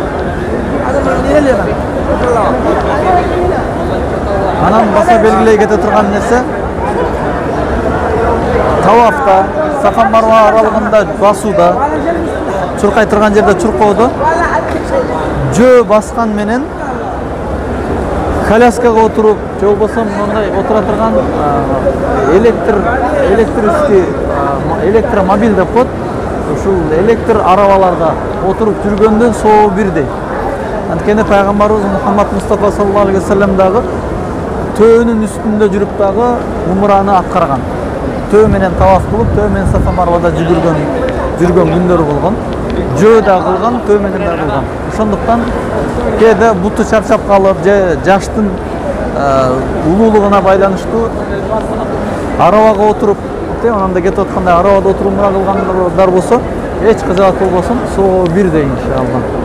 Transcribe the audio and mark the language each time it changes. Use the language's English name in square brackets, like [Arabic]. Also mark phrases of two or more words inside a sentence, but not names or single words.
[Kyrgyz] Анан баса белгилей кете турган нерсе тавафта, Сафа Марва аралыгында басууда, чуркай турган жерде чуркоодо жөө баскан менен коляскага отуруп, же болбосо мындай отура турган электромобиль деп коет. Ушул электр арабаларда отуруп жүргөндөн соо бирдей. Анткени пайгамбарыбыз Мухаммад Мустафа [Arabic] صلى الله عليه وسلم [Kyrgyz] дагы төөнүн үстүндө жүрүп дагы умраны аткарган. Төө менен таваф кылып, төө менен Сафа Марвада жүргөн күндөрү болгон. Жөө да кылган, төө менен да кылган. Ошондуктан кээде буту чарчап калып, же жаштын улуулугуна байланыштуу арабага отуруп, анан да кетип аткандай арабада отуруп умра кылгандар болсо, эч кызыгат болбосун, соо бирдей иншалла.